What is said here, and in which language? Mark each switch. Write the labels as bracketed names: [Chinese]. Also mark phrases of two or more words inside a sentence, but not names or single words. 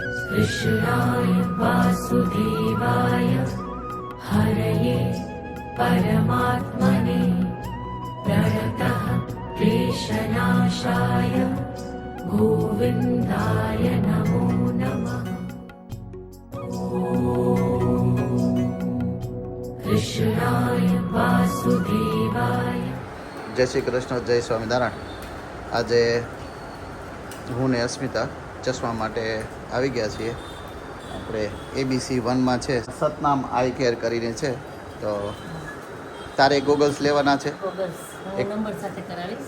[Sanskrit] कृष्णाय वासुदेवाय हरये परमात्मने प्रणतः क्लेशनाशाय गोविन्दाय नमो नमः। कृष्णाय वासुदेवाय। [Gujarati] જય શ્રી કૃષ્ણ, જય સ્વામિનારાયણ। આજે હું ને અસ્મિતા ચશ્મા માટે આવી ગયા છીએ। આપણે ABC 1માં છે, સતનામ આઈ કેર કરીને છે। તો તારે ગોગલ્સ લેવાના છે? ગોગલ્સ હું નંબર સાથે કરાવીશ।